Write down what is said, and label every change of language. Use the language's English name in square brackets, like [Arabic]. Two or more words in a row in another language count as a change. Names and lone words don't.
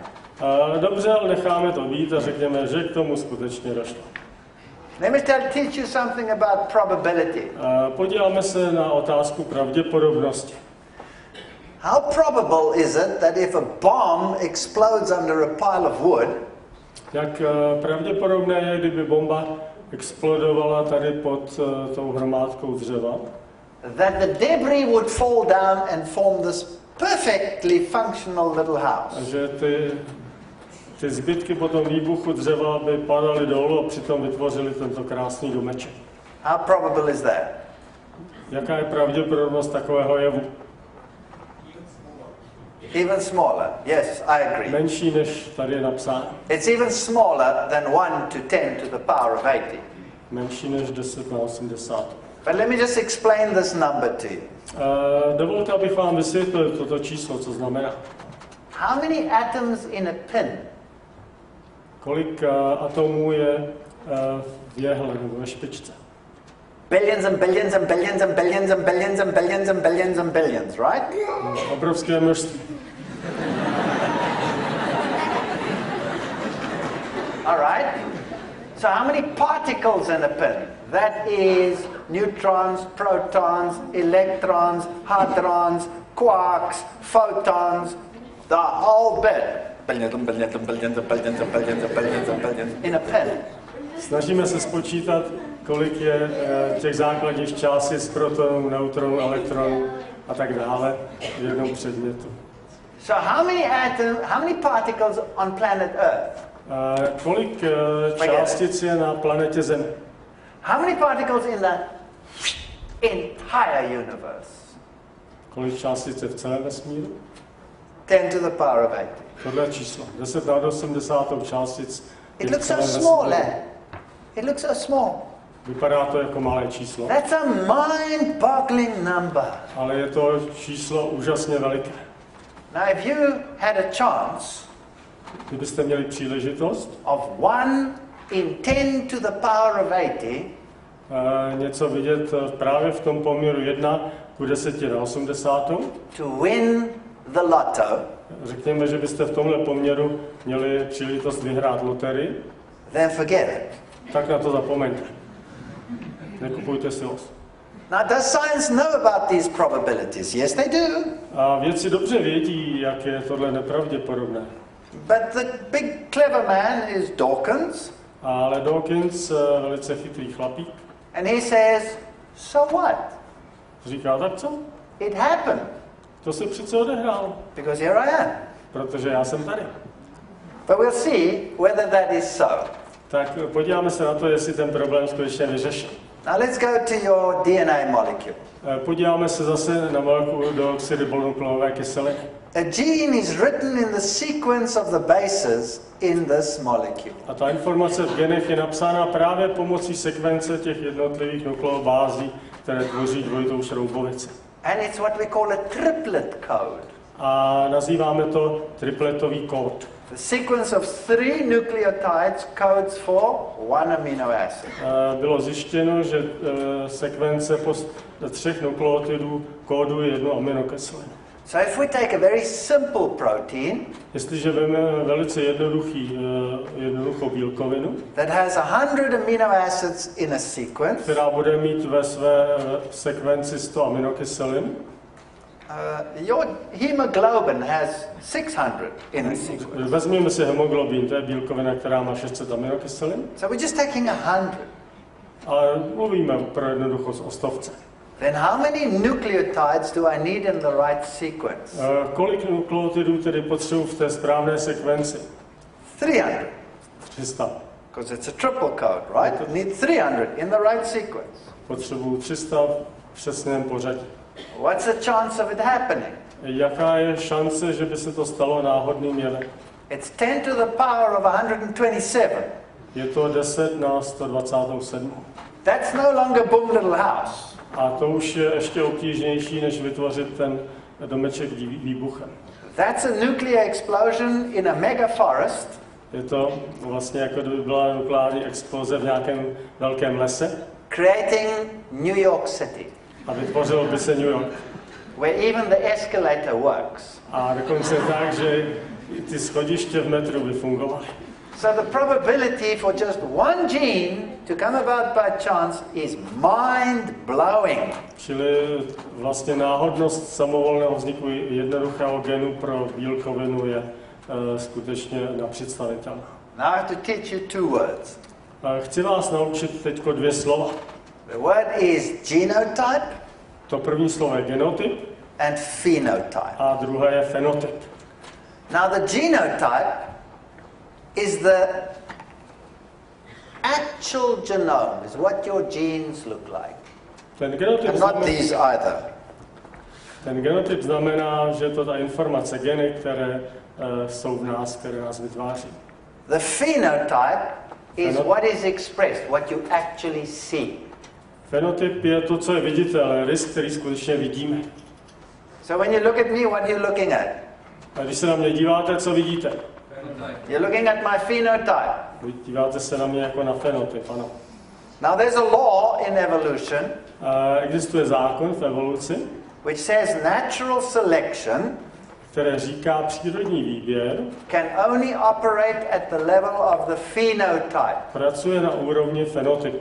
[Czech] Dobře, ale necháme to být a řekněme, že k tomu skutečně došlo. [English] Let me teach you something about probability. [Czech] Podíváme se na otázku pravděpodobnosti. [English] How probable is it that if a bomb explodes under a pile of wood, [Czech] Jak pravděpodobné je, kdyby bomba explodovala tady pod tou hromádkou dřeva, [English] that the debris would fall down and form this perfectly functional little a house? [Czech] že ty zbytky po tom výbuchu dřeva by padaly dolů a přitom vytvořily tento krásný domeček. [English] How probable is that? [Czech] Jaká je pravděpodobnost takového jevu? [English] Even smaller. Yes, I agree. [Czech] Menší, než tady je napsáno. [English] It's even smaller than 1 to 10 to the power of 80. [Czech] Menší než 10 na 80. [English] But let me just explain this number to you. [Czech] Dovolte, abych vám vysvětlil toto číslo, co znamená. [English] How many atoms in a pin? [Czech] Kolik atomů je v jehle nebo ve špičce? [English] Billions and billions and billions and billions and billions and billions and billions and billions, right? [Czech] Obrovské množství. [English] All right. So how many particles in a pin? That is neutrons, protons, electrons, hadrons, quarks, photons, the whole bit. Billions and billions and billions and billions and billions and billions and billions in a pin. [Czech] Snažíme se spočítat, kolik je těch základních částic, protonů, neutronů, elektronů a tak dále v jednom předmětu. [English] So how many particles on planet Earth? [Czech] Kolik částic je na planetě Zemi? [English] How many particles in the entire universe? [Czech] Kolik částic je v celém vesmíru? [English] 10 to the power of 80. [Czech] Tohle je číslo. 10 na 80 částic. [English] It looks so small, eh? It looks so small. [Czech] Vypadá to jako malé číslo. [English] That's a mind-boggling number. [Czech] Ale je to číslo úžasně veliké. [English] Now, if you had a chance [Czech] Kdybyste měli příležitost [English] of 1 in 10 to the power of 80, [Czech] něco vidět právě v tom poměru 1 ku 10 na 80, [English] to win the lotto, [Czech] řekněme, že byste v tomhle poměru měli příležitost vyhrát loterii, [English] then forget it. [Czech] tak na to zapomeňte. Nekupujte si los. [English] Now, does science know about these probabilities? Yes, they do. [Czech] A vědci dobře vědí, jak je tohle nepravděpodobné. [English] But the big clever man is Dawkins, [Czech] Ale Dawkins, velice chytrý chlapík, [English] and he says, so what? [Czech] říká, tak co? [English] It happened, [Czech] To se přece odehrálo, [English] because here I am. [Czech] protože já jsem tady. [English] But we'll see whether that is so. [Czech] Tak podíváme se na to, jestli ten problém skutečně vyřešil. [English] Now let's go to your DNA molecule. [Czech] Podíváme se zase na molekulu deoxyribonukleové kyseliny. [English] A gene is written in the sequence of the bases in this molecule. [Czech] A ta informace v genech je napsána právě pomocí sekvence těch jednotlivých nukleobází, které tvoří dvojitou šroubovici. [English] And it's what we call a triplet code. [Czech] A nazýváme to tripletový kód. [English] The sequence of 3 nucleotides codes for 1 amino acid. [Czech] Bylo zjištěno, že sekvence 3 nukleotidů kóduje jednu aminokyselinu. [English] So if we take a very simple protein, [Czech] Jestliže vezmeme velice jednoduchou bílkovinu, [English] that has 100 amino acids in a sequence, [Czech] která bude mít ve své sekvenci 100 aminokyselin, [English] your hemoglobin has 600 in a sequence. [Czech] vezmeme si hemoglobin, to je bílkovina, která má 600 aminokyselin, [English] So we're just taking 100. [Czech] ale mluvíme pro jednoduchost o stovce. [English] Then how many nucleotides do I need in the right sequence? [Czech] Kolik nukleotidů tedy potřebuji v té správné sekvenci? [English] 300. [Czech] 300. [English] Because it's a triple code, right? You need 300 in the right sequence. [Czech] Potřebuju 300 v přesném pořadí. [English] What's the chance of it happening? [Czech] Jaká je šance, že by se to stalo náhodným jevem? [English] It's 10 to the power of 127. [Czech] Je to 10 na 127. [English] That's no longer boom little house. [Czech] A to už je ještě obtížnější, než vytvořit ten domeček výbuchem. [English] That's a nuclear explosion in a mega forest. [Czech] Je to vlastně jako kdyby byla nukleární exploze v nějakém velkém lese. [English] Creating New York City. [Czech] A vytvořil by se New York. [English] Where even the escalator works. [Czech] A dokonce tak, že ty schodiště v metru by fungovaly. [English] So the probability for just one gene to come about by chance is mind-blowing. [Czech] Čili vlastně náhodnost samovolného vzniku jednoduchého genu pro bílkovinu je skutečně nepředstavitelná. [English] Now I have to teach you two words. [Czech] Chci vás naučit teď 2 slova. [English] The word is genotype. [Czech] To první slovo je genotyp. [English] And phenotype. [Czech] A druhé je fenotyp. [English] Now the genotype is the actual genome, is what your genes look like. [Czech] Ten genotyp [English] and not these either. [Czech] Ten genotyp znamená, že to ta informace, geny, které jsou v nás, které nás vytváří. [English] The phenotype is what is expressed, what you actually see. [Czech] Fenotyp je to, co je viditelné, rys, který skutečně vidíme. [English] So when you look at me, what are you looking at? [Czech] A když se na mě díváte, co vidíte? [English] You're looking at my phenotype. [Czech] Díváte se na mě jako na fenotyp, ano. [English] Now there's a law in evolution. [Czech] Existuje zákon v evoluci, [English] which says natural selection [Czech] které říká přírodní výběr [English] can only operate at the level of the phenotype. [Czech] Pracuje na úrovni fenotypu.